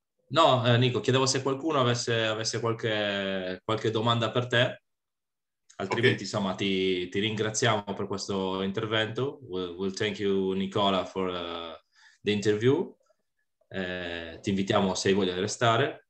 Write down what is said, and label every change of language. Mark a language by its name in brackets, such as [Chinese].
[Italian] No, Nico, chiedevo se qualcuno avesse qualche domanda per te, altrimenti insomma ti ringraziamo per questo intervento. [English] We'll thank you, Nicola, for the interview. [Italian] Ti invitiamo, se hai voglia di restare.